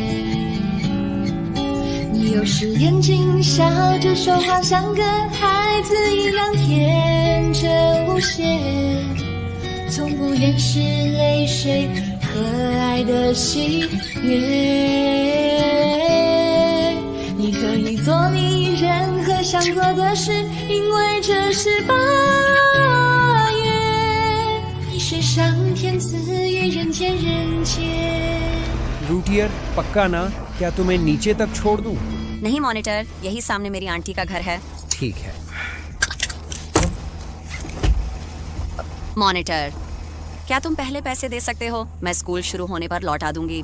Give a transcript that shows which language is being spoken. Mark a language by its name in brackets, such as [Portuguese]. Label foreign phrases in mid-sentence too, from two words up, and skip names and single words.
[Chinese] 你有时眼睛笑着说话，像个孩子一样天真无邪，从不掩饰泪水和爱的喜悦。你可以做你任何想做的事，因为这是8月。你是上天赐予人间人间。 [Hindi] रूटियर पक्का ना? क्या तुम्हें नीचे तक छोड़ दूं? नहीं मॉनिटर, यही सामने मेरी आंटी का घर है। ठीक है। मॉनिटर, क्या तुम पहले पैसे दे सकते हो? मैं स्कूल शुरू होने पर लौटा दूंगी।